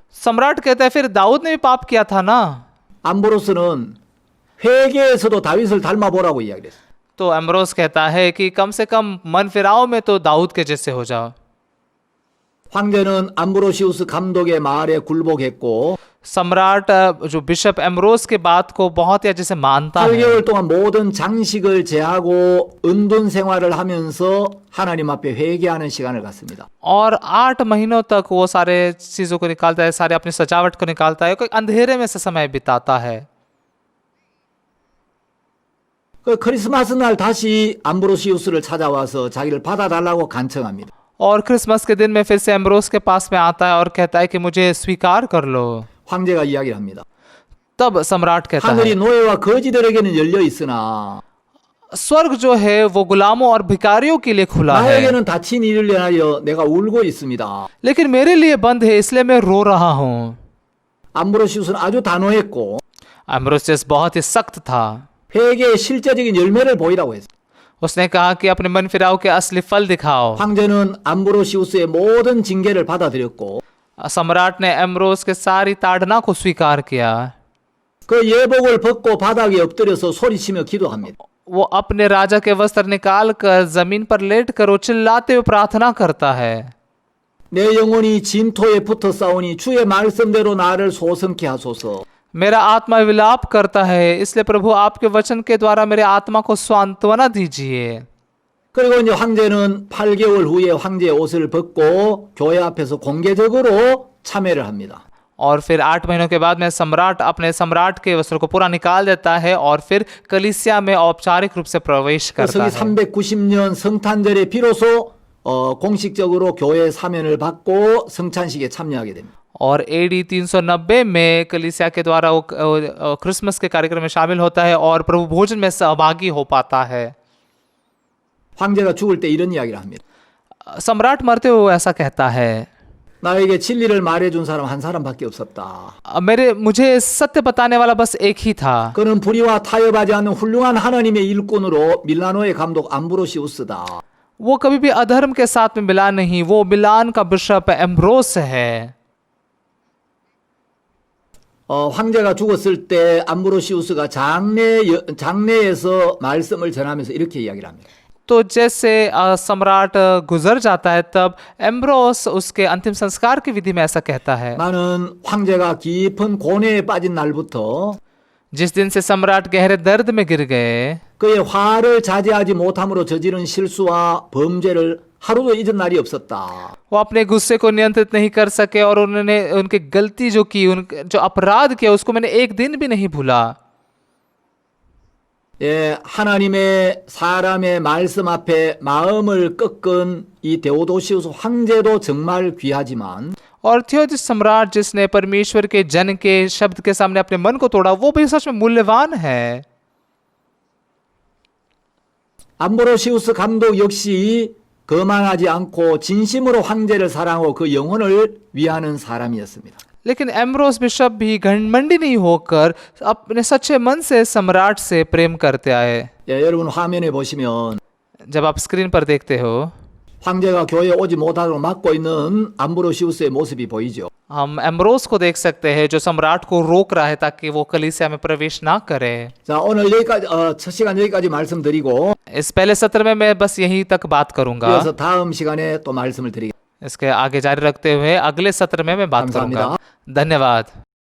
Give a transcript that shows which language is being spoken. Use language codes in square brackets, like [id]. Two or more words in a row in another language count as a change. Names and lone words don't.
[hi] सम्राट कहता है फिर दाऊद ने भी पाप किया था ना। [ko] 암브로스는 회개에서도 다윗을 닮아보라고 이야기를 했어요. [hi] तो एम्ब्रोस कहता है कि कम से कम मन फिराओ में तो दाऊद के जैसे हो जाओ। [ko] 황제는 암브로시우스 감독의 말에 굴복했고 [hi] सम्राट जो बिशप एम्ब्रोस के बात को बहुत ही अच्छे से मानता है [ko] 8개월 동안 모든 장식을 제하고 은둔 생활을 하면서 하나님 앞에 회개하는 시간을 갖습니다. [hi] और 8 महीनों तक वो सारे चीजों को निकालता है, सारे अपनी सजावट को निकालता है, कोई अंधेरे में से समय बिताता है। [ko] 그 크리스마스 날 다시 암브로시우스를 찾아와서 자기를 받아달라고 간청합니다. [hi] और क्रिसमस के दिन में फिर से एम्ब्रोस के पास में आता है और कहता है कि मुझे स्वीकार कर लो। [ko] 황제가 이야기를 합니다. [hi] तब सम्राट कहता [ko] 하늘이 [hi] है [ko] 노예와 거지들에게는 열려 있으나 [hi] स्वर्ग जो है वो गुलामों और भिखारियों के लिए खुला है, [ko] 나에게는 닫힌 일을 위하여 내가 울고 있습니다. [hi] लेकिन मेरे लिए बंद है, इसलिए मैं रो रहा हूँ। [ko] 암브로시우스는 아주 단호했고 [hi] एम्ब्रोसियस बहुत ही सख्त था। [ko] 회개의 실제적인 열매를 보이라고 했어요. [hi] उसने कहा कि अपने मन फिराव के असली फल दिखाओ। [ko] 황제는 암브로시우스의 모든 징계를 받아들였고 [hi] सम्राट ने एम्ब्रोस के सारी ताड़ना को स्वीकार किया। [ko] 그 예복을 벗고 바닥에 엎드려서 소리치며 기도합니다. [hi] वो अपने राजा के वस्त्र निकाल कर जमीन पर लेट कर वो चिल्लाते हुए प्रार्थना करता है। [ko] 내 영혼이 진토에 붙어 싸우니 주의 말씀대로 나를 소성케 하소서. [hi] मेरा आत्मा विलाप करता है, इसलिए प्रभु आपके वचन के द्वारा मेरे आत्मा को सांत्वना दीजिए। [ko] 그리고 이제 황제는 8개월 후에 황제의 옷을 벗고 교회 앞에서 공개적으로 참회를 합니다. [hi] और फिर 8 महीनों के बाद में सम्राट अपने सम्राट के वस्त्र को पूरा निकाल देता है और फिर कलीसिया में औपचारिक रूप से प्रवेश करता [ko] 성이 [hi] है। [ko] 390년 성탄절에 비로소 공식적으로 교회 사면을 받고 성찬식에 참여하게 됩니다. [hi] और AD 390 में कलीसिया के द्वारा वो क्रिसमस के कार्यक्रम में शामिल होता है और प्रभु भोजन में सहभागी हो पाता है। [ko] 황제가 죽을 때 이런 이야기를 합니다. [hi] सम्राट मरते हुए ऐसा कहता है, [ko] 나에게 진리를 말해준 사람 한 사람밖에 없었다. [hi] मुझे सत्य बताने वाला बस एक ही था। [ko] 그는 불의와 타협하지 않는 훌륭한 하나님의 일꾼으로 밀라노의 감독 암브로시우스다. [hi] वो कभी भी अधर्म के साथ में मिला नहीं, वो मिलान का बिशप एम्ब्रोस है। [ko] 황제가 죽었을 때 암브로시우스가 장례에서 말씀을 전하면서 이렇게 이야기를 합니다. [hi] तो जैसे सम्राट गुजर जाता है तब एम्ब्रोस उसके अंतिम संस्कार की विधि में ऐसा कहता है, [ko] 나는 황제가 깊은 고뇌에 빠진 날부터 [hi] जिस दिन से सम्राट गहरे दर्द में गिर गए, [ko] 그의 화를 자제하지 못함으로 저지른 실수와 범죄를 하루도 잊은 날이 없었다. [hi] वो अपने गुस्से को नियंत्रित नहीं कर सके और उन्होंने उनकी गलती जो की, जो अपराध किया उसको मैंने एक दिन भी नहीं भूला। [ko] 예, 하나님의 사람의 말씀 앞에 마음을 꺾은 이 데오도시우스 황제도 정말 귀하지만 [hi] और थियोदिस सम्राट जिसने परमेश्वर के जन के शब्द के सामने अपने मन को तोड़ा, वो भी सच में मूल्यवान है। [ko] 암브로시우스 감독 역시 거만하지 않고 진심으로 황제를 사랑하고 그 영혼을 위하는 사람이었습니다. [hi] लेकिन एम्ब्रोस बिशप भी घमंडी नहीं होकर अपने सच्चे मन से सम्राट से प्रेम करते आए। [ko] 예, 여러분 화면에 보시면 [hi] जब आप स्क्रीन पर देखते हो, [ko] 황제가 교회에 오지 못하도록 막고 있는 암브로시우스의 모습이 보이죠. [hi] हम एम्ब्रोस को देख सकते हैं जो सम्राट को रोक रहा है ताकि वो कलीसिया में प्रवेश ना करे। [ko] 자, 오늘 여기까지 첫 시간 여기까지 말씀드리고 [hi] इस पहले सत्र में मैं बस यहीं तक बात करूंगा। [ko] 그래서 다음 시간에 또 말씀을 드리겠습니다. [hi] इसके आगे जारी रखते हुए अगले सत्र में मैं बात [ko] 감사합니다. [hi] करूंगा। धन्यवाद।